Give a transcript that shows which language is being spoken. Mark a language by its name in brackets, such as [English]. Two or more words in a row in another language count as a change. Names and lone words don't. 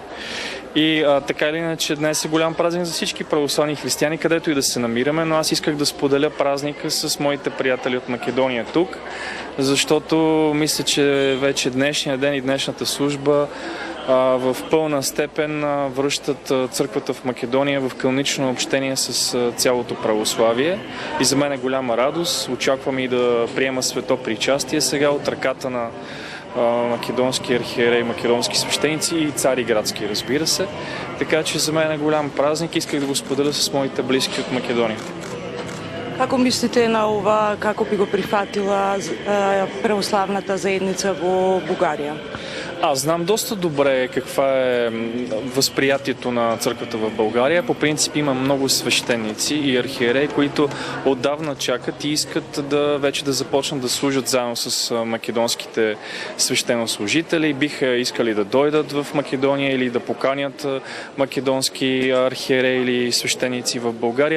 [Bulgarian] И така или иначе днес е голям празник за всички православни християни, където и да се намираме, но аз исках да споделя празника с моите приятели от Македония тук, защото мисля, че вече днешния ден и днешната служба в пълна степен връщат църквата в Македония в канонично общение с цялото православие. И за мен е голяма радост. Очаквам и да приема свето причастие сега от ръката на македонски архиерей, македонски свещеници и цари градски, разбира се. Така че за мен е голям празник. Исках да го споделя с моите близки от Македония. [Macedonian] Како мислите на ова, како би го прифатила православната заедница во Бугарија? [Bulgarian] Аз знам доста добре каква е възприятието на църквата в България. По принцип има много свещеници и архиереи, които отдавна чакат и искат вече да започнат да служат заедно с македонските свещенослужители. Биха искали да дойдат в Македония или да поканят македонски архиереи или свещеници в България.